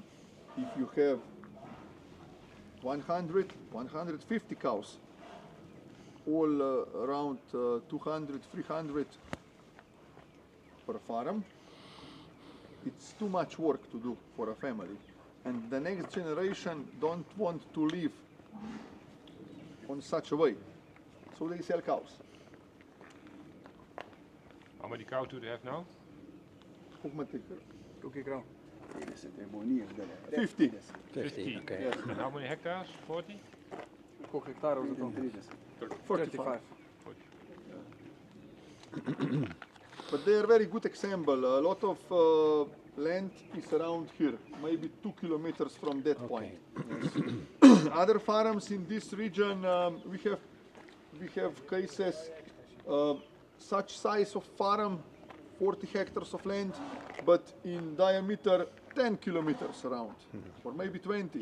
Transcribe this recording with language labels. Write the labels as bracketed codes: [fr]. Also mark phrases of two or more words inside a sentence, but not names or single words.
[en] If you have 100, 150 cows, all around 200, 300 per farm, it's too much work to do for a family. And the next generation don't want to live on such a way. So they sell cows. How many cows do they have now? [sl] Koliko je krav? 50 je bo njih zdaj. 50. 50. [en] Okay. Yes. And how many hectares? 40? [sl] Koliko hektarov za to? [en] 35. 35. But they are very good example. A lot of land is around here, maybe 2 kilometers from that point. Other farms in this region, we have cases such size of farm, 40 hectares of land, but in diameter 10 kilometers around, or maybe 20.